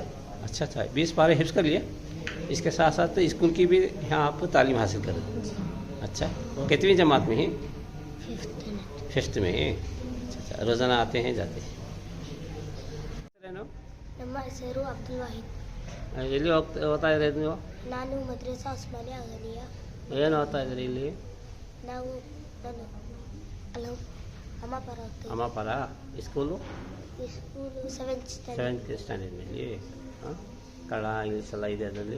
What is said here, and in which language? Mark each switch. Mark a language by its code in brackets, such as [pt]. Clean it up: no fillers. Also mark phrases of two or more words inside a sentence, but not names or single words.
[ur] اچھا، 20 پارے حفظ کر لیے۔ اس کے ساتھ ساتھ اسکول کی بھی یہاں آپ تعلیم حاصل کر رہے ہیں۔ اچھا، کتنی جماعت میں ہیں؟ 5th میں ہیں۔ اچھا، روزانہ آتے ہیں جاتے ہیں؟ سیرو عبد الواحد [kn] ಎಲ್ಲಿ ಓದ್ತಾ ಇದ್ದೀರಿ ನೀವು? ನಾನು ಮದ್ರಸಾ ಉಸ್ಮಾನಿಯಾ ಅಗಲಿಯ ಏನು ಓದ್ತಾ ಇದ್ದೀರಿ ಇಲ್ಲಿ? ನಾನು ಅಲೋ ಅಮ್ಮಪರ ಹೋಗ್ತಾ ಅಮ್ಮಪರ ಸ್ಕೂಲು? ಸ್ಕೂಲು 7th ಸ್ಟ್ಯಾಂಡರ್ಡ್। 7th ಸ್ಟ್ಯಾಂಡರ್ಡ್ ಮೇಲೆ? ಹಾಂ, ಕನ್ನಡ ಇಂಗ್ಲೀಷ್ ಎಲ್ಲ ಇದೆ ಅದರಲ್ಲಿ.